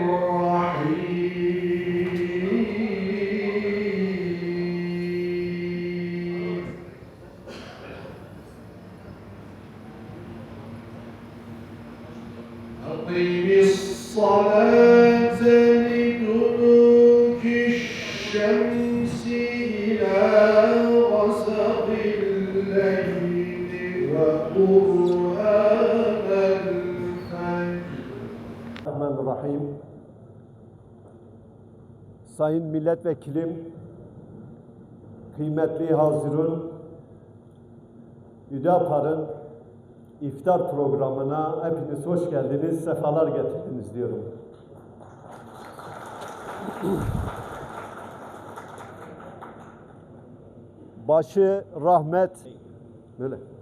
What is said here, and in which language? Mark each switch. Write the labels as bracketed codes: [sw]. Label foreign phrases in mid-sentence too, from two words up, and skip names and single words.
[ar] الرحيم أقم الصلاة لدلوك الشمس إلى غسق الليل وقرآن الفجر. Bismillahirrahmanirrahim. [tr] Sayın Milletvekilim, kıymetli hazirun, Hüdapar'ın iftar programına hepiniz hoş geldiniz, sefalar getirdiniz diyorum. Başı rahmet, böyle.